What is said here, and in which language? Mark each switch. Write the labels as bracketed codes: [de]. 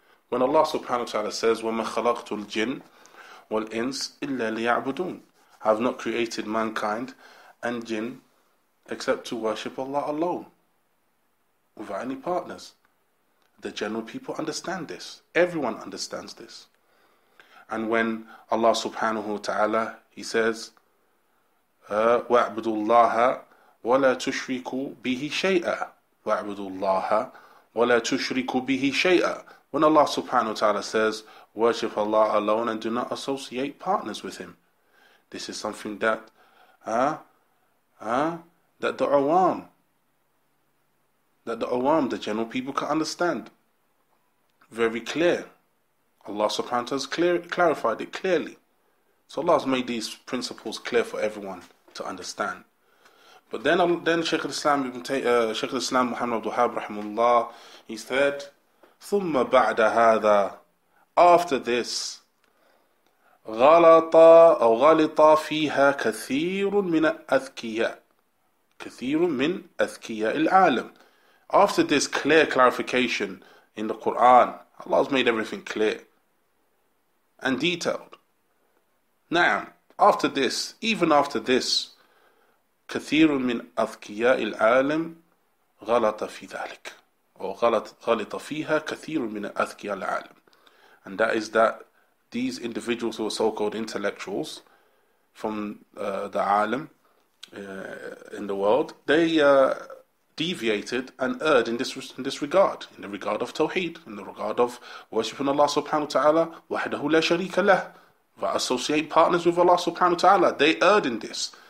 [en] When Allah subhanahu wa ta'ala says, [ar] وَمَا خَلَقْتُ الْجِنَّ وَالْإِنسِ إِلَّا لِيَعْبُدُونَ, [en] I have not created mankind and jinn except to worship Allah alone, without any partners. The general people understand this. Everyone understands this. And when Allah subhanahu wa ta'ala, He says, [ar] وَاعْبُدُوا اللَّهَ وَلَا تُشْرِكُوا بِهِ شَيْئًا وَاعْبُدُوا اللَّهَ وَلَا تُشْرِكُوا بِهِ شَيْئًا. [en] When Allah subhanahu wa ta'ala says, worship Allah alone and do not associate partners with Him, this is something that that the awam, the general people can understand. Very clear. Allah subhanahu wa ta'ala has clarified it clearly. So Allah has made these principles clear for everyone to understand. But then Shaykh al-Islam Muhammad Abdul Wahhab rahimahullah, he said, [ar] ثُمَّ بَعْدَ هَذَا, [en] after this, [ar] غَلَطَ فِيهَا كَثِيرٌ مِنَ الْأَذْكِيَاءِ. كثير من أذكياء العالم. [en] After this clear clarification in the Quran, Allah has made everything clear and detailed. Now, after this, even after this, [ar] كثير من أذكياء العالم غلط في ذلك, or غلط فيها كثير من أذكياء العالم. [en] And that is that these individuals who are so-called intellectuals from the alim in the world, they deviated and erred in this regard, in the regard of Tawheed, in the regard of worshipping Allah subhanahu wa ta'ala, [ar] وَحْدَهُ لَا شَرِيكَ لَهُ, [en] associate partners with Allah subhanahu wa ta'ala. They erred in this.